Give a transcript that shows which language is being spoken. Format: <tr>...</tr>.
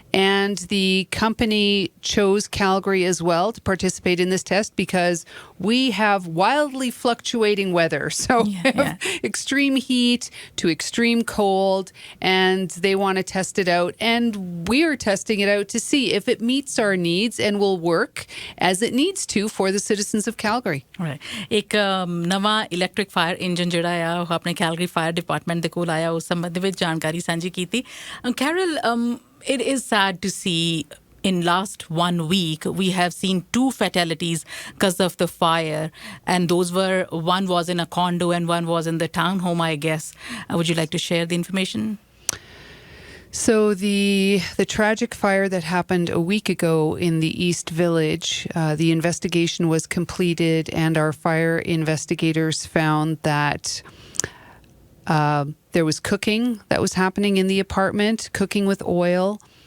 <en>And the company chose Calgary as well to participate in this test because we have wildly fluctuating weather. So extreme heat to extreme cold, and they want to test it out. And we're testing it out to see if it meets our needs and will work as it needs to for the citizens of Calgary. Right.</en> <pa>ਇੱਕ ਨਵਾਂ electric fire engine ਜਿਹੜਾ ਆ ਉਹ ਆਪਣੇ Calgary fire department ਦੇ ਕੋਲ ਆਇਆ ਉਸ ਸੰਬੰਧ ਵਿੱਚ ਜਾਣਕਾਰੀ ਸਾਂਝੀ ਕੀਤੀ।</pa> <en>Carol, it is sad to see in last 1 week we have seen 2 fatalities because of the fire, and those were one was in a condo and one was in the townhome, I guess. Would you like to share the information? So the tragic fire that happened a week ago in the East Village, the investigation was completed and our fire investigators found that there was cooking that was happening in the apartment, cooking with oil.</en>